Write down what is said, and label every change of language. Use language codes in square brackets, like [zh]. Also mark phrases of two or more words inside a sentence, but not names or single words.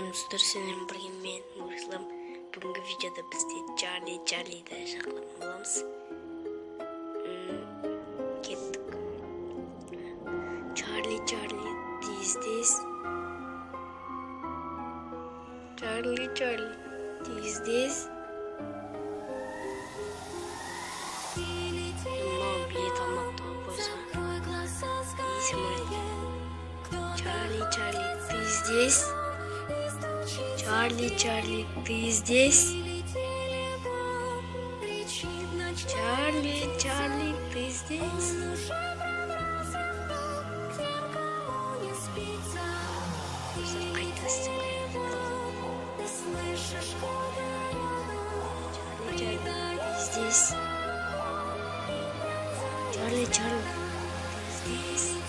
[kk] достар, сіздермен бірге мен Нұрислам. Бүгінгі видеода бізде Чарли-ді шақыратын боламыз. Кеттік. [en] Charlie, these days. Charlie, these days. [kk] Мам, билет алмапты қойса. Есім өлді. [en] Charlie, these days. Charlie, these days. Charlie, these days. [ru] Здесь. Charlie, здесь.